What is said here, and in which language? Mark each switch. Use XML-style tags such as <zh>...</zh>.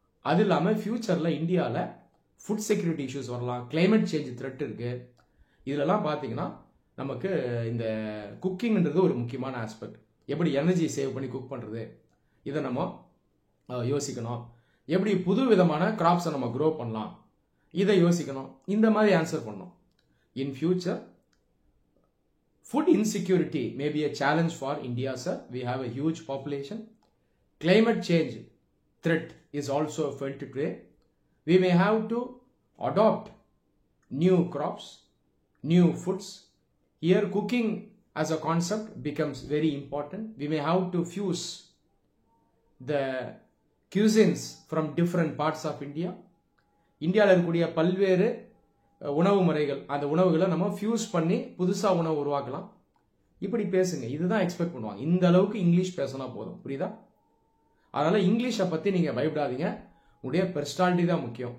<ta>அது இல்லாமல் ஃபியூச்சரில் இந்தியாவில் ஃபுட் செக்யூரிட்டி இஷ்யூஸ் வரலாம், கிளைமேட் சேஞ்ச் த்ரெட் இருக்குது. இதிலெல்லாம் பார்த்தீங்கன்னா நமக்கு இந்த குக்கிங்ன்றது ஒரு முக்கியமான ஆஸ்பெக்ட். எப்படி எனர்ஜி சேவ் பண்ணி குக் பண்ணுறது, இதை நம்ம யோசிக்கணும். எப்படி புது விதமான கிராப்ஸை நம்ம க்ரோ பண்ணலாம், இதை யோசிக்கணும். இந்த மாதிரி ஆன்சர் பண்ணணும்.</ta> <en>In future food insecurity may be a challenge for India, sir. We have a huge population. Climate change threat is also felt today. We may have to adopt new crops, new foods. Here cooking as a concept becomes very important. We may have to fuse the cuisines from different parts of India.</en> <ta>இந்தியாவில் இருக்கக்கூடிய பல்வேறு உணவு முறைகள், அந்த உணவுகளை நம்ம fuse பண்ணி புதுசாக உணவு உருவாக்கலாம். இப்படி பேசுங்க. இதுதான் எக்ஸ்பெக்ட் பண்ணுவாங்க. இந்த அளவுக்கு இங்கிலீஷ் பேசினா போதும். புரியுதா? அதனால் இங்கிலீஷை பற்றி நீங்கள் பயப்படாதீங்க. உங்களுடைய பெர்சனாலிட்டி தான் முக்கியம்.</ta>